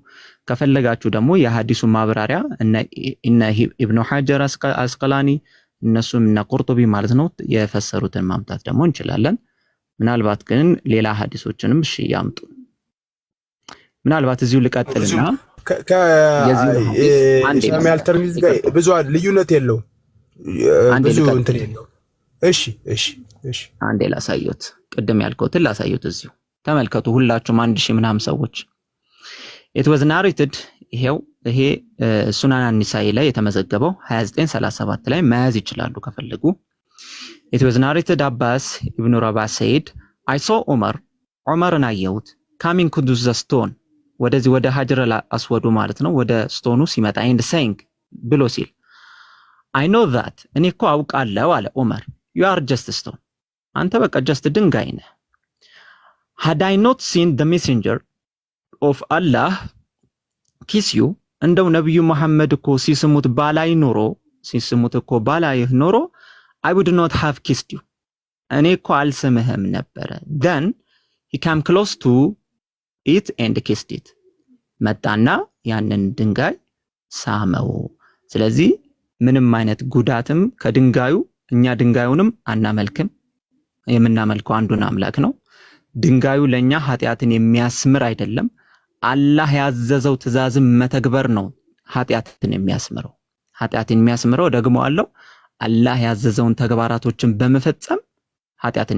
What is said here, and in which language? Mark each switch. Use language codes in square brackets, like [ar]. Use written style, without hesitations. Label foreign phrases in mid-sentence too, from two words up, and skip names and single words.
[am] ከፈለጋችሁ ደግሞ የሐዲሱ ማብራሪያ እነ ኢብኑ ሐጀር አስቀላኒ እነሱም እና ቁርጡቢ ማለት ነው የፈሰሩትን ማምጣት ደግሞ እንችላለን። ምናልባት ግን ሌላ ሐዲሶችንም እሺ ያምጡ። ምናልባት እዚሁ ልቀጥልና ከኢስላም ተርሚዝ ጋር ብዙ ልዩነት የለውም፣ ብዙ እንትን የለውም። እሺ አንዴ ላሳዩት፣ ቅድም ያልኩትን ላሳዩት። እዚሁ ተመልከቱ ሁላችሁም 1000 ምናምን ሰዎች [en] it was narrated [am] ይሄ ሱናን አን-ኒሳኢ ላይ የተመዘገበው 2937 ላይ መያዝ ይችላሉ ከፈለጉ። [en] it was narrated Abbas ibn Rabah said I saw [am] ዑመርን አየሁት [en] coming to the stone [am] ወደዚህ ወደ ሀጀር አስወዱ ማለት ነው ወደ ስቶኑ ሲመጣ [en] and saying [am] ብሎ ሲል [en] I know that [am] እኔ እኮ አውቃለሁ አለ ዑመር [en] you are just a stone [am] አንተ በቃ [en] just [am] ድንጋይ ነህ [en] had I not seen the messenger of Allah kiss you [am] እንደው ነብዩ መሐመድ እኮ ሲስሙት ባላይህ ኖሮ [en] I would not have kissed you [am] እኔ እኮ አልስምህም ነበር [en] then he came close to it and kissed it [am] መጣና ያንን ድንጋይ ሳመው። ስለዚህ ምንም አይነት ጉዳትም ከድንጋዩ እኛ ድንጋዩንም አናመልክም፣ የምናመልከው አንዱን አምላክ ነው። ድንጋዩ ለኛ ኃጢያትን የሚያስምር አይደለም። አላህ ያዘዘው ትእዛዝም መተግበር ነው ኃጢያትን የሚያስምረው ደግሞ አለው አላህ ያዘዘውን ተግባራቶችን በመፈጸም ኃጢያትን